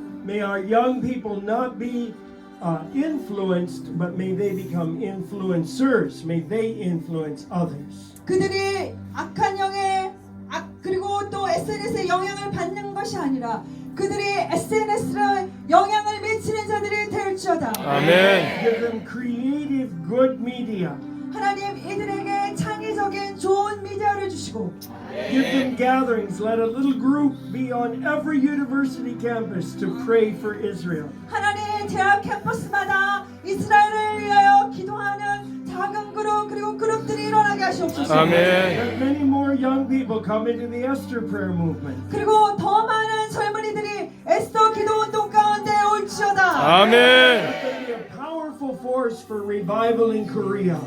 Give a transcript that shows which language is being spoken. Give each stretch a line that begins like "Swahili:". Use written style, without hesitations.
English: May our young people not be influenced, but may they become influencers. May they influence others.
Korean: 그들이 악한 영에 그리고 또 SNS의 영향을 받는 것이 아니라 그들이 SNS로 영향을 미치는 자들이 될지어다. 아멘.
English: Give them creative, good media.
Korean: 하나님 이들에게 창의적인 좋은 미디어를 주시고
English: Give them gatherings. Let a little group be on every university campus to pray for Israel.
Korean: 하나님 대학 캠퍼스마다 이스라엘을 위하여 기도하는 작은 그룹 그리고 그룹들이 일어나게 하시옵소서. 아멘.
English: Let many more young people come into the Esther prayer movement.
Korean: 그리고 더 많은 젊은이들이 에스더 기도 운동 가운데 올지어다. 아멘.
English: Let them be a powerful force for revival in Korea.